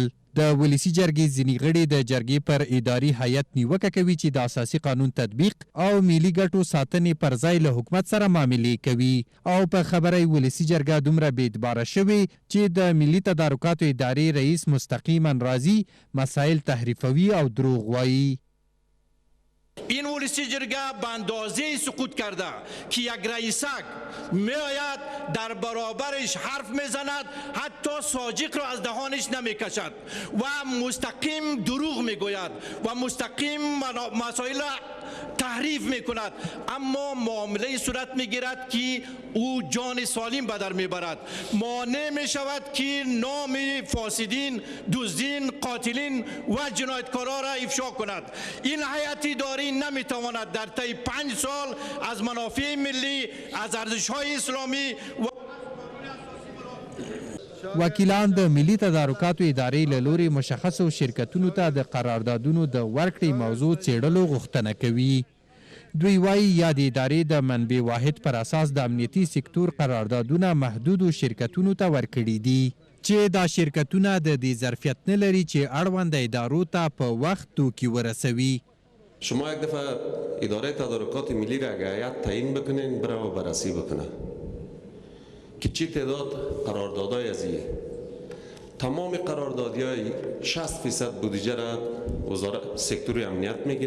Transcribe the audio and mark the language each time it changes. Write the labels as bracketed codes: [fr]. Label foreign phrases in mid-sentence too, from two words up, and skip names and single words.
[ps] د ولسي جرګې ځینې غړي د جرګې پر اداري هیئت نیوکه کوي چې د اساسي قانون تطبیق او ملي ګټو ساتنې پر ځای له حکومت سره معاملې کوي او په خبره ولسي جرګه دومره بې اعتباره شوې چې د ملي تدارکاتو ادارې رئیس مستقیما راضي مسایل تحریفوي او دروغ وایي. [fa] این ولسی جرگه به اندازه سقوط کرده که یک رئیسک میآید در برابرش حرف میزند، حتی ساجق را از دهانش نمیکشد و مستقیم دروغ میگوید و مستقیم مسائل تحریف میکند، اما معامله صورت میگیرد که او جان سالم به در میبرد. مانع میشود که نام فاسدین، دزدین، قاتلین و جنایتکارا را افشا کند. این هیئت اداری نمیتواند در طی 5 سال از منافع ملی، از ارزش‌های اسلامی و [ps] وکیلان د ملي تدارکاتو ادارې له لوري مشخصو شرکتونو ته د قراردادونو د ورکړې موضوع څېړلو غوښتنه کوي. دوی وایي یادې ادارې د منبع واحد پر اساس د امنیتي سکتور قراردادونه محدودو شرکتونو ته ورکړي دي چې دا شرکتونه د دې ظرفیت نه لري چې اړونده ادارو ته په وخت توکي ورسوي. [fa] شما یک دفعه اداره تدارکات ملی را اگه هیئت تعیین بکنین بره و بررسی بکنه که چی تعداد قراردادهای ازیه. تمام قراردادهای 60% بودجه را وزارت سکتور امنیت میگیره.